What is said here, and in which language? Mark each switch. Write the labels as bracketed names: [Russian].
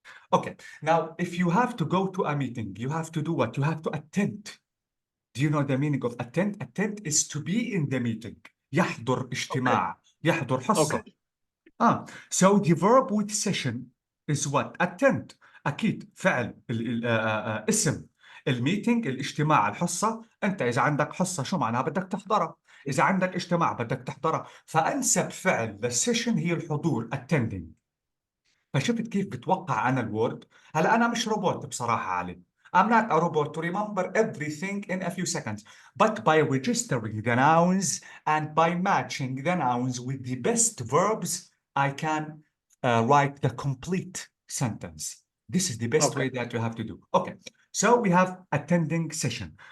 [English] Okay, now if you have to go to a meeting, you have to do what? You have to attend. Do you know the meaning of attend? Attend is to be in the meeting. [Arabic] يحضر اجتماع. يحضر حصة. [English] Okay. So the verb with session is what? Attend. [Arabic] أكيد فعل اسم الميتنج الاجتماع الحصة. أنت إذا عندك حصة شو معناها؟ بدك تحضرها. إذا عندك اجتماع بدك تحضرها. فأنسب فعل للسيشن هي الحضور attending. فشفت كيف بتوقع أنا الوورد؟ هلا أنا مش روبوت بصراحة علي. [English] I'm not a robot to remember everything in a few seconds. But by registering the nouns and by matching the nouns with the best verbs, I can write the complete sentence. This is the best way that you have to do. Okay, so we have attending session.